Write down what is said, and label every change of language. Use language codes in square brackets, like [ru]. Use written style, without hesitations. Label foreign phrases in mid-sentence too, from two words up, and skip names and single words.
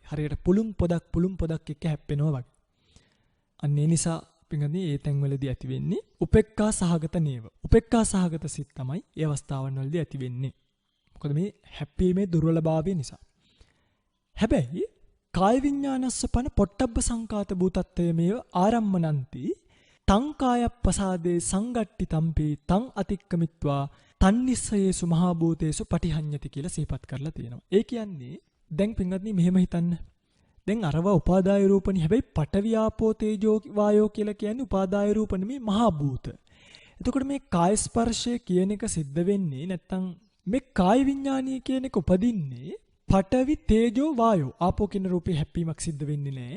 [si] හරියට පුළුන් පොදක් එක්ක හැප්පෙනවා වගේ. අන්න ඒ නිසා පින්වත්නි ඒ තැන්වලදී ඇති වෙන්නේ [pi] උපේක්ඛා සහගත [si] නේව. [pi] උපේක්ඛා සහගත [si] සිත් තමයි ඒ අවස්ථාවන් වලදී ඇති වෙන්නේ. මොකද මේ හැප්පීමේ දුර්වලභාවය නිසා. හැබැයි [pi] කාය විඥානස්ස පන පොට්ටබ්බ සංකාත භූතත්වය මේව ආරම්මනන්ති තං කායප්පසාදේ සංගට්ටි තම්පේ තං අතික්කමිත්වා තන්නිස්සයේසු මහා භූතේසු පටිහඤ්ඤති [si] කියලා සිහිපත් කරලා තියෙනවා. ඒ කියන්නේ දැන් පින්වත්නි මෙහෙම හිතන්න. දැන් අරවා උපාදාය රූපනේ. හැබැයි [pi] පඨවි ආපෝ තේජෝ වායෝ [si] කියලා කියන්නේ උපාදාය රූප නෙමෙයි මහා භූත. එතකොට මේ කාය ස්පර්ශය කියන එක සිද්ධ වෙන්නේ නැත්තම් මේ කාය විඥානීය කියන එක උපදින්නේ [pi] පඨවි තේජෝ වායෝ ආපෝ [si] කියන රූපේ හැප්පීමක් සිද්ධ වෙන්නේ නැහැ.